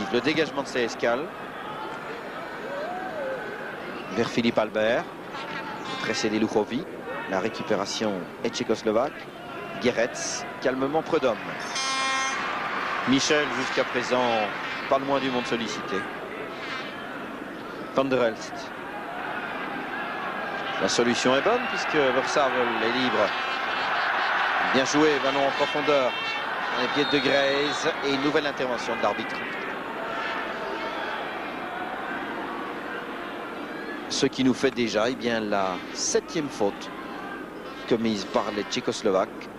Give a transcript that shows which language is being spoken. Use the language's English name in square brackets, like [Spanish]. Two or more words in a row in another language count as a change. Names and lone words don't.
[French] Le dégagement de Stejskal vers Philippe Albert. Précédé Luhovi. La récupération est tchécoslovaque. Guéretz, calmement Prudhomme. Michel, jusqu'à présent, pas le moins du monde sollicité. Van der Elst. La solution est bonne puisque Versavel est libre. Bien joué, ballon en profondeur. Dans les pieds de Grey's et une nouvelle intervention de l'arbitre. Ce qui nous fait déjà bien, la 7e faute commise par les Tchécoslovaques.